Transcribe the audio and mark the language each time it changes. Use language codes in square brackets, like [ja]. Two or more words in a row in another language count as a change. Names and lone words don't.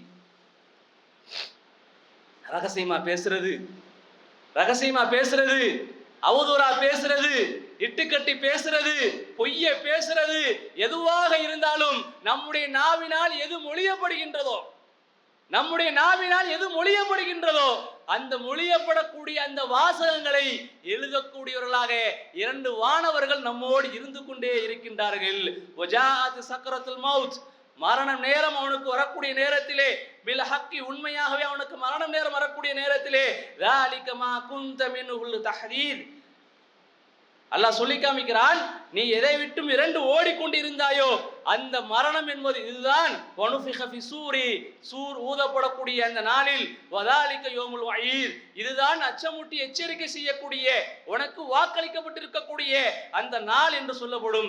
[ta] ரகசியமா பேசுறது, அவதூறா பேசுறது, இட்டுக்கட்டி பேசுறது, பொய்ய பேசுறது, எதுவாக இருந்தாலும் நம்முடைய நாவினால் எது மொழியப்படுகின்றதோ அந்த மொழியப்படக்கூடிய அந்த வாசகங்களை எழுதக்கூடியவர்களாக 2 வானவர்கள் நம்மோடு இருந்து கொண்டே இருக்கின்றார்கள். [ar] وجاءت سكرة الموت, [ta] மரணம் நேரம் அவனுக்கு வரக்கூடிய நேரத்திலே, [ar] بالحق, [ta] உண்மையாகவே அவனுக்கு மரணம் நேரம் வரக்கூடிய நேரத்திலே, [ar] ذَلِكَ مَا كُنْتَ مِنْهُ الْتَحْذِيرُ, [ta] அல்லாஹ் சொல்லி காமிக்கிறான். நீ எதை விட்டும் 2 ஓடிக்கொண்டிருந்தாயோ அந்த மரணம் என்பது இதுதான். [ar] ونفخ في الصور, [ta] சூர் ஊதப்படக்கூடிய அந்த நாளில், [ar] وذلك يوم الوعيد, [ta] இதுதான் அச்சமூட்டி எச்சரிக்கை செய்யக்கூடிய, உனக்கு வாக்களிக்கப்பட்டிருக்கக்கூடிய அந்த நாள் என்று சொல்லப்படும்.